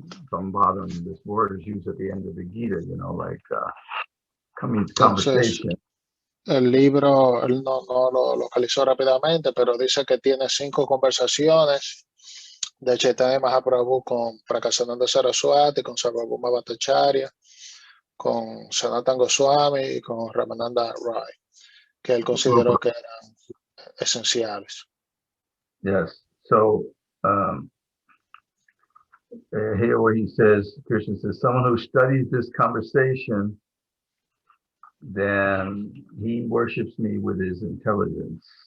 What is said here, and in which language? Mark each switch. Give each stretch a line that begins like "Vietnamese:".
English: Sambadam, this word is used at the end of the Gita, you know, like conversation.
Spanish: El libro, él no lo localizó rápidamente, pero dice que tiene 5 conversaciones de Chaitanya Mahaprabhu con Prakasananda Saraswati, con Sarvabhauma Bhattacharya, con Sanatana Goswami y con Ramananda Rai, que él consideró que eran esenciales.
English: Yes. So here where he says, Krishna says, someone who studies this conversation, then he worships me with his intelligence.